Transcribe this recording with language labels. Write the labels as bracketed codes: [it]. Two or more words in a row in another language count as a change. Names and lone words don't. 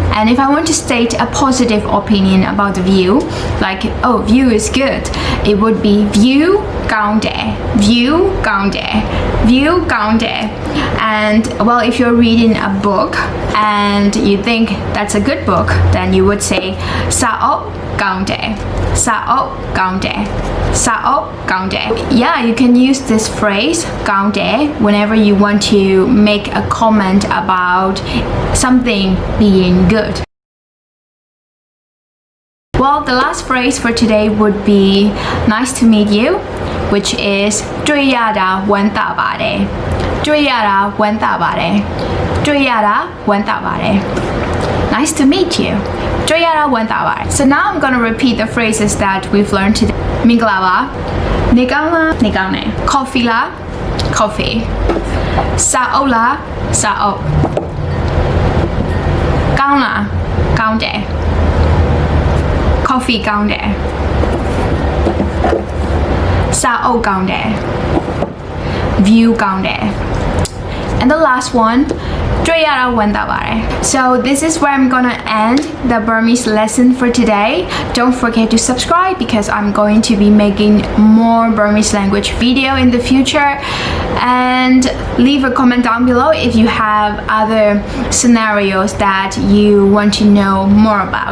[en] And if I want to state a positive opinion about the view, like, oh, view is good, it would be view [my] Kaung De, [en] view [my] Kaung De, [en] view [my] Kaung De. [en] And well, if you're reading a book and you think that's a good book, then you would say [my] စာအုပ် ကောင်းတယ်, စာအုပ် ကောင်းတယ်, စာအုပ် ကောင်းတယ်. [en] Yeah, you can use this phrase [my] ကောင်းတယ် [en] whenever you want to make a comment about something being good. Well, the last phrase for today would be nice to meet you, which is [my] တွေ့ရတာဝမ်းသာပါတယ် တွေ့ရတာဝမ်းသာပါတယ် တွေ့ရတာဝမ်းသာပါတယ် [en] Nice to meet you. [my] တွေ့ရတာဝမ်းသာပါတယ် [en] So now I'm gonna repeat the phrases that we've learned today. [my] မင်္ဂလာပါ၊ နေကောင်းလား၊ နေကောင်းတယ်. ကော်ဖီလား, coffee. စာအုပ်လား၊ စာအုပ်. ကောင်းလား၊ ကောင်းတယ်. ကော်ဖီကောင်းတယ်။ စာအုပ်ကောင်းတယ်. View Kaung De. [en] And the last one, [my] တွေ့ရတာဝမ်းသာပါတယ် [en] So this is where I'm gonna end the Burmese lesson for today. Don't forget to subscribe because I'm going to be making more Burmese language video in the future, and leave a comment down below if you have other scenarios that you want to know more about.